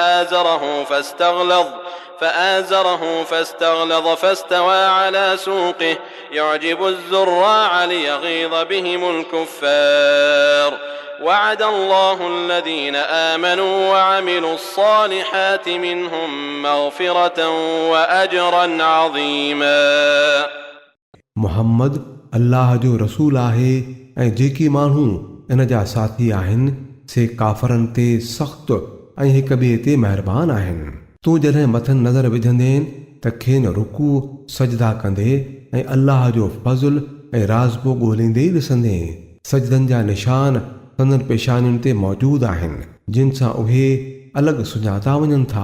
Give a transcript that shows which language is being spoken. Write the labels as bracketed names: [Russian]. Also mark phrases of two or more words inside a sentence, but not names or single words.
[Arabic] فآزره فاستغلظ فاستوى على سوقه يعجب الزراع ليغيظ بهم الكفار وعد الله الذين آمنوا وعملوا الصالحات منهم مغفرة وأجرا عظيما। [Sindhi] मुहम्मद अल्लाह जो रसूल आहे ऐं जेकी माण्हू इन जा साथी आहिनि से काफ़रनि ते सख़्तु ऐं हिक ॿिए ते महिरबान आहिनि। तूं जॾहिं मथनि नज़र विझंदे त खेनि रुकू सजदा कंदे ऐं अल्लाह जो फज़ुल ऐं राज़ पोइ ॻोल्हींदे ई ॾिसंदे सजदनि जा निशान संदनि पेशानियुनि ते मौजूदु आहिनि जिन सां उहे अलॻि सुञाता वञनि था।